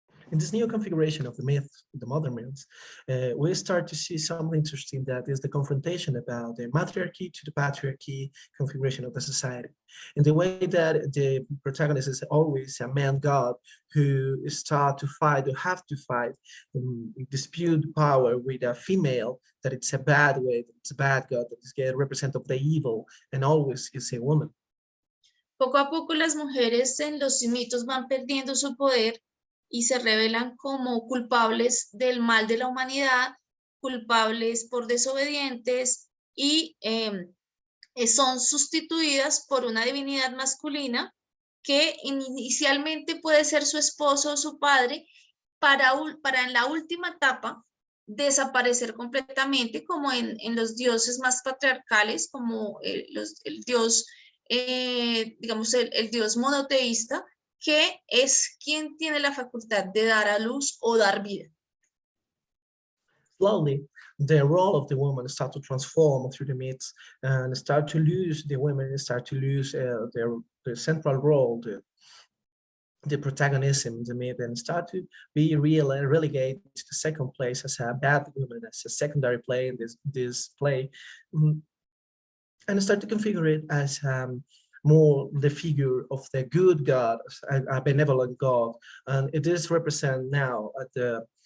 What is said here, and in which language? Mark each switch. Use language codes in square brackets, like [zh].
[en] In this new configuration of the myth, the modern myths, we start to see something interesting, that is the confrontation about the matriarchy to the patriarchy configuration of the society. In the way that the protagonist is always a man god who start to fight, or have to fight, dispute power with a female, that it's a bad way, that it's a bad god, that is a representative of the evil, and always is a woman. [es] Poco a poco las mujeres en los mitos van perdiendo su poder y se revelan como culpables del mal de la humanidad, culpables por desobedientes y son sustituidas por una divinidad masculina que inicialmente puede ser su esposo o su padre, para en la última etapa desaparecer completamente, como en los dioses más patriarcales, como el dios, digamos, el dios monoteísta, que es quien tiene la facultad de dar a luz o dar vida. [en] Slowly, the role of the woman start to transform through the myths and start to lose, the women start to lose their central role, the protagonism in the myth, and start to be relegated to the second place as a bad woman, as a secondary play in this play, and start to configure it as more the figure of the good God, a benevolent God, and it is represented now at the